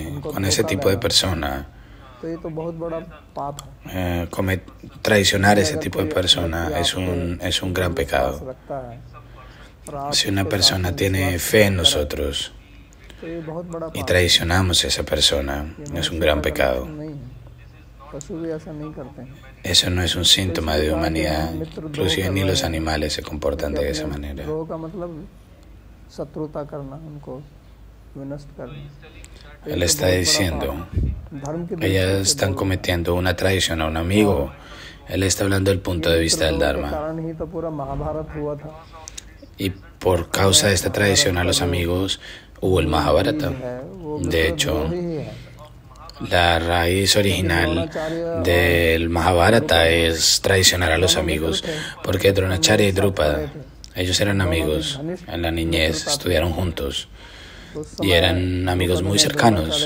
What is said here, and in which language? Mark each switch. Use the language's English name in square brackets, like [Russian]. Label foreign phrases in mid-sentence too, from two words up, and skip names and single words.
[Spanish] Con ese tipo de persona, traicionar ese tipo de persona es un gran pecado. Si una persona tiene fe en nosotros y traicionamos a esa persona, es un gran pecado. [Hindi] पशु भी ऐसा नहीं करते हैं। [Spanish] Eso no es un síntoma de humanidad. Inclusive ni los animales se comportan de esa manera. [Hindi] द्रोह का मतलब शत्रुता करना, उनको विनष्ट करना। [Spanish] Él está diciendo, ellas están cometiendo una traición a un amigo. Él está hablando del punto de vista del Dharma. Y por causa de esta traición a los amigos hubo el Mahabharata. De hecho, la raíz original del Mahabharata es traicionar a los amigos, porque Dronacharya y Drupada, ellos eran amigos en la niñez, estudiaron juntos y eran amigos muy cercanos.